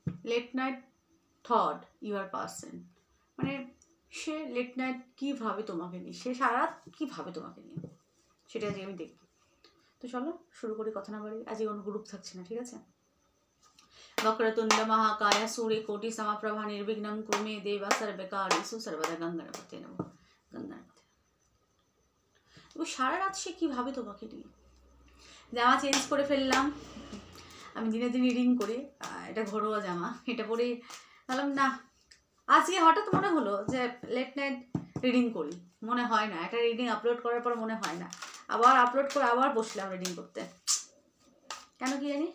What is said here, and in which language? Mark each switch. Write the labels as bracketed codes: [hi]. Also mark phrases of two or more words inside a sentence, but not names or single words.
[en] Late night thought your person, [bn] মানে সে [en] late night [bn] কী ভাবে তোমাকে নিয়ে, সে সারা রাত কী ভাবে তোমাকে নিয়ে, সেটা আজকে আমি দেখি। তো চলো শুরু করি, কথা না বাড়ি। আজকে কোনো গ্রুপ থাকছে না, ঠিক আছে। [sa] वक्रतुंड महाकाय सूर्यकोटि समप्रभा निर्विघ्नं कुरु मे देव सर्वकार्येषु सर्वदा। गंगापते नमः। गंगापते [bn] ও সারা রাত সে কীভাবে তোমাকে নিয়ে। জামা চেঞ্জ করে ফেললাম, আমি দিনে দিন রিডিং করি, এটা ঘরোয়া জামা, এটা পরে বললাম না আজকে হঠাৎ মনে হলো যে [en] late night reading [bn] করি, মনে হয় না, একটা রিডিং আপলোড করার পর মনে হয় না, আবার আপলোড করে আবার বসলাম রিডিং করতে, কেন কি জানি।